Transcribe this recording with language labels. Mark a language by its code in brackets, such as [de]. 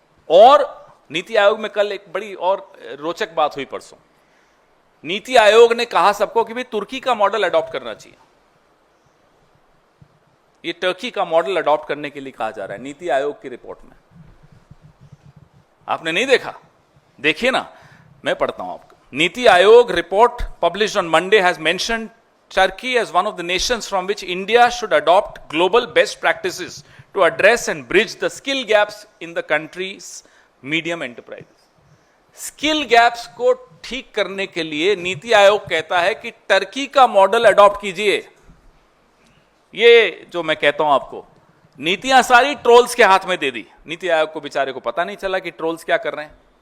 [hi] और नीति आयोग में कल एक बड़ी और रोचक बात हुई परसों। नीति आयोग ने कहा सबको कि भाई तुर्की का मॉडल अडॉप्ट करना चाहिए। ये टर्की का मॉडल अडॉप्ट करने के लिए कहा जा रहा है नीति आयोग की रिपोर्ट में। आपने नहीं देखा? देखिए ना, मैं पढ़ता हूं आपको। [en] Niti Aayog report published on Monday has mentioned Turkey as one of the nations from which India should adopt global best practices to address and bridge the skill gaps in the country's medium enterprises. [hi] Skill gaps को ठीक करने के लिए नीति आयोग कहता है कि Turkey का model adopt कीजिए। ये जो मैं कहता हूं आपको, नीतियां सारी ट्रोल्स के हाथ में दे दी। नीति आयोग को बेचारे को पता नहीं चला कि ट्रोल्स क्या कर रहे हैं।